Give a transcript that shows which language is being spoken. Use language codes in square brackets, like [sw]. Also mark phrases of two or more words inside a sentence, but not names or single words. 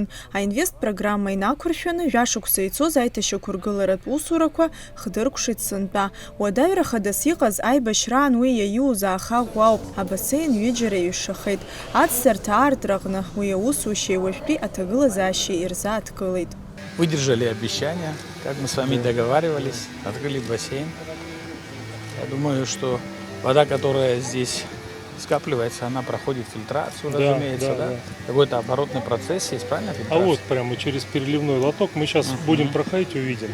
[ab] Аинвест программа инақәыршәаны жәашықәса ицоз аиҭашьақәыргыларатә усурақәа хдыркәшеит сынтәа. Уадаҩра хадас иҟаз аибашьраан уи иаиуз аахаӷә ауп. Абасеин ҩыџьара иҩшахеит. Аӡсарҭа аартраҟны уи аусушьеи уажәтәи аҭагылазаашьеи ирзааҭгылеит. [ru] Выдержали обещания, как мы с вами договаривались, открыли бассейн. Я думаю, что вода, которая здесь скапливается, она проходит фильтрацию, разумеется, да? Какой-то оборотный процесс есть, правильно? А вот прямо через переливной лоток мы сейчас будем проходить, увидим.